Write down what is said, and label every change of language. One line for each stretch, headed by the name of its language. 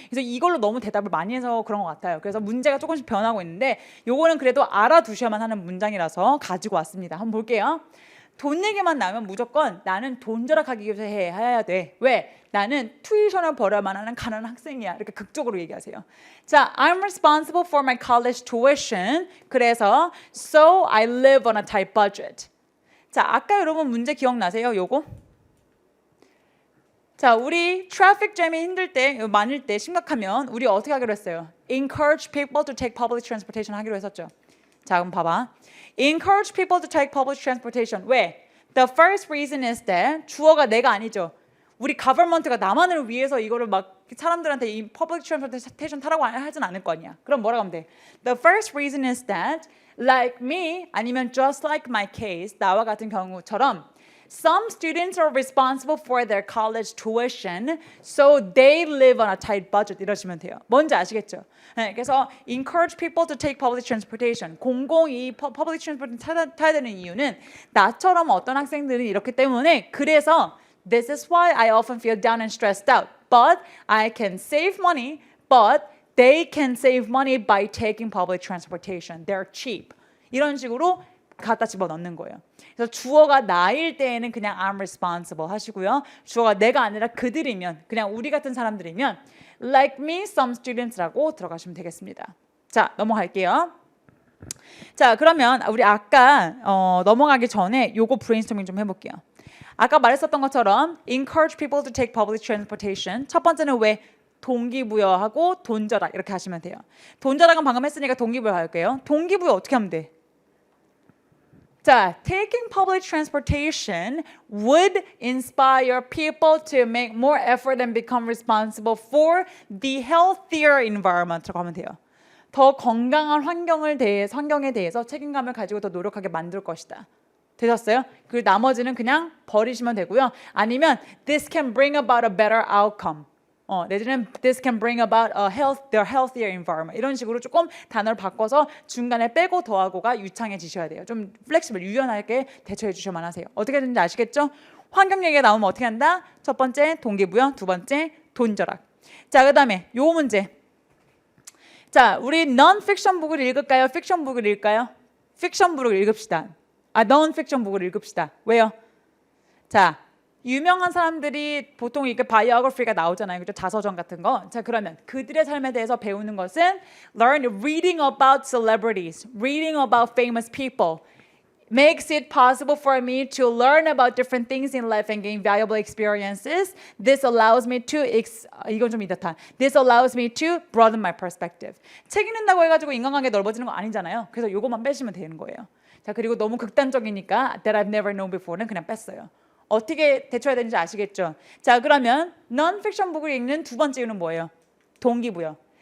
Korean: 그래서 이걸로 너무 대답을 많이 해서 그런 것 같아요. 그래서 문제가 조금씩 변하고 있는데 요거는 그래도 알아두셔야만 하는 문장이라서 가지고 왔습니다. 한번 볼게요. 돈 얘기만 나오면 무조건 나는 돈 절약하기 위해서 해야 돼. 왜? 나는 투이션을 벌어야만 하는 가난한 학생이야. 이렇게 극적으로 얘기하세요.
English: 자, I'm responsible for my college tuition. 그래서 so I live on a tight budget.
Korean: 자, 아까 여러분 문제 기억나세요? 요거? 자, 우리 트래픽 잼이 힘들 때, 많을 때, 심각하면 우리 어떻게 하기로 했어요?
English: Encourage people to take public transportation
Korean: 하기로 했었죠. 자, 그럼 봐봐.
English: Encourage people to take public transportation.
Korean: 왜?
English: The first reason is that
Korean: 주어가 내가 아니죠. 우리 government가 나만을 위해서 이거를 막 사람들한테 이 public transportation 타라고 하진 않을 거 아니야. 그럼 뭐라고 하면 돼?
English: The first reason is that like me 아니면 just like my case
Korean: 나와 같은 경우처럼
English: Some students are responsible for their college tuition, so they live on a tight budget.
Korean: 이러시면 돼요. 뭔지 아시겠죠? 네, 그래서
English: encourage people to take public transportation.
Korean: 공공이 public transportation 타야 되는 이유는 나처럼 어떤 학생들은 이렇기 때문에 그래서
English: This is why I often feel down and stressed out. But I can save money, but they can save money by taking public transportation. They're cheap.
Korean: 이런 식으로 갖다 집어넣는 거예요. 그래서 주어가 나일 때에는 그냥 I'm responsible 하시고요. 주어가 내가 아니라 그들이면 그냥 우리 같은 사람들이면 like me, some students라고 들어가시면 되겠습니다. 자, 넘어갈게요. 자, 그러면 우리 아까 넘어가기 전에 요거 브레인스토밍 좀 해볼게요. 아까 말했었던 것처럼 encourage people to take public transportation. 첫 번째는 왜? 동기부여하고 돈절약 이렇게 하시면 돼요. 돈절약은 방금 했으니까 동기부여 할게요. 동기부여 어떻게 하면 돼?
English: 자, taking public transportation would inspire people to make more effort and become responsible for the healthier environment
Korean: 라고 하면 돼요. 더 건강한 환경에 대해서 책임감을 가지고 더 노력하게 만들 것이다. 되셨어요? 그 나머지는 그냥 버리시면 되고요.
English: 아니면 this can bring about a better outcome. 내지는 this can bring about their healthier environment.
Korean: 이런 식으로 조금 단어를 바꿔서 중간에 빼고 더하고가 유창해지셔야 돼요. 좀 플렉시블, 유연하게 대처해 주셔야만 하세요. 어떻게 되는지 아시겠죠? 환경 얘기가 나오면 어떻게 한다? 첫 번째 동기부여, 두 번째 돈절약. 자, 그 다음에 요 문제. 자, 우리 non-fiction 북을 읽을까요? fiction 북을 읽을까요? fiction 북을 읽읍시다. non-fiction 북을 읽읍시다. 왜요? 자, 유명한 사람들이 보통 이렇게 바이오그래피가 나오잖아요. 그죠? 자서전 같은 거. 자, 그러면 그들의 삶에 대해서 배우는 것은
English: reading about celebrities, reading about famous people makes it possible for me to learn about different things in life and gain valuable experiences. This allows me to
Korean: 이건 좀 이렇다.
English: This allows me to broaden my perspective.
Korean: 책 읽는다고 해가지고 인간관계 넓어지는 거 아니잖아요. 그래서 요것만 빼시면 되는 거예요. 자, 그리고 너무 극단적이니까
English: that I've never known before
Korean: 는 그냥 뺐어요. 어떻게 대처해야 되는지 아시겠죠? 자, 그러면 non-fiction 북을 읽는 두 번째 이유는 뭐예요? 동기부여.